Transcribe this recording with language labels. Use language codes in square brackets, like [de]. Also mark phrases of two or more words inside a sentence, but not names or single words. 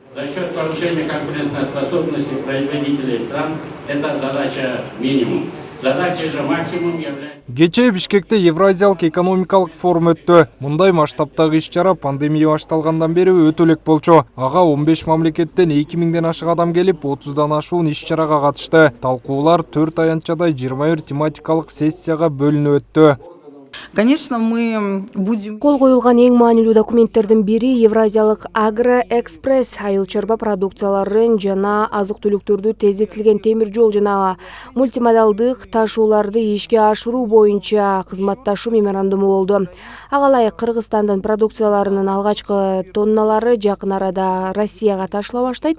[ru] За счет повышения конкурентоспособности производителей стран это задача минимум. Задача же максимум является... [ky] Кече Бишкекте Евразиялык экономикалык форум өттү. Мындай масштабтагы иш-чара пандемия башталгандан бери өтө элек болчу. Ага 15 мамлекеттен 2000ден ашык адам келип, 30дан ашуун иш-чарага катышты. Талкуулар 4 аянтчада 21 тематикалык сессияга бөлүнүп өттү. [ru] Конечно, мы будем... [ky] Кол коюлган эң маанилүү документтердин бири Евразиялык Агроэкспресс айыл чарба продукцияларын жана азык-түлүктөрдү тездетилген темир жол жана мультимодалдык ташууларды ишке ашыруу боюнча кызматташуу меморандуму болду. Ага ылайык Кыргызстандын продукцияларынын алгачкы тонналары жакын арада Россияга ташыла баштайт.